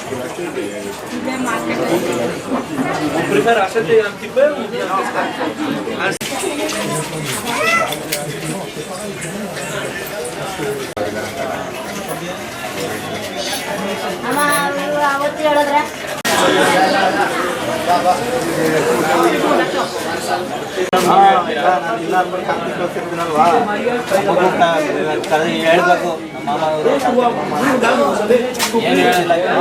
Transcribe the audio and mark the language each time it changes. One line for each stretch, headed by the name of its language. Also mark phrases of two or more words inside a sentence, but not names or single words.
French: On préfère acheter un petit peu ou bien
Kannada: ಅವತ್ತು ಹೇಳಿದ್ರೆ ಹೇಳ್ಬೇಕು ನಮ್ಮ ಮಾಮ ಅವರು ಏನು ಹೇಳಿಲ್ಲ